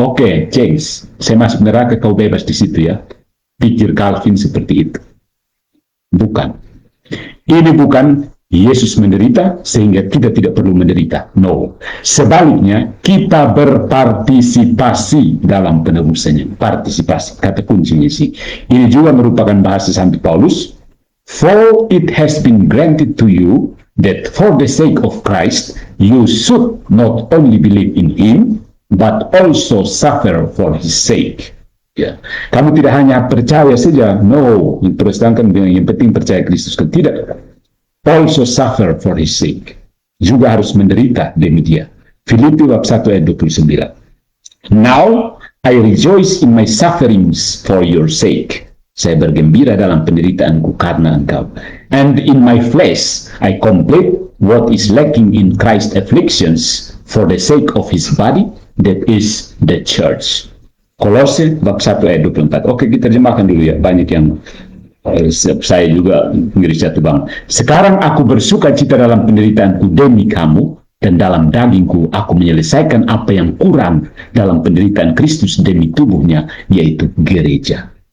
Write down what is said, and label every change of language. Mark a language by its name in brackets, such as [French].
[Indonesian] Oke, James, saya masuk neraka, kau bebas di situ ya. Pikir Calvin seperti itu. Bukan. Ini bukan Yesus menderita sehingga kita tidak perlu menderita. No. Sebaliknya, kita berpartisipasi dalam penebusannya. Partisipasi, kata kuncinya sih. Ini juga merupakan bahasa Santo Paulus. [English] For it has been granted to you that for the sake of Christ, you should not only believe in Him, but also suffer for His sake. Ya. [Indonesian] Kamu tidak hanya percaya saja, no, Protestan yang penting percaya Kristus, kan tidak. [English] Also suffer for His sake. [Indonesian] Juga harus menderita demi Dia. Filipi bab 1 ayat 29. [English] Now I rejoice in my sufferings for your sake. [Indonesian] Saya bergembira dalam penderitaanku karena engkau. [English] And in my flesh I complete what is lacking in Christ's afflictions for the sake of His body, that is the church. [Indonesian] Kolose bab 1 ayat 24. Oke, kita terjemahkan dulu ya. Banyak yang saya juga Inggris jatuh bang. Sekarang aku bersuka cita dalam penderitaanku demi kamu, dan dalam dagingku aku menyelesaikan apa yang kurang dalam penderitaan Kristus demi tubuhnya, yaitu gereja.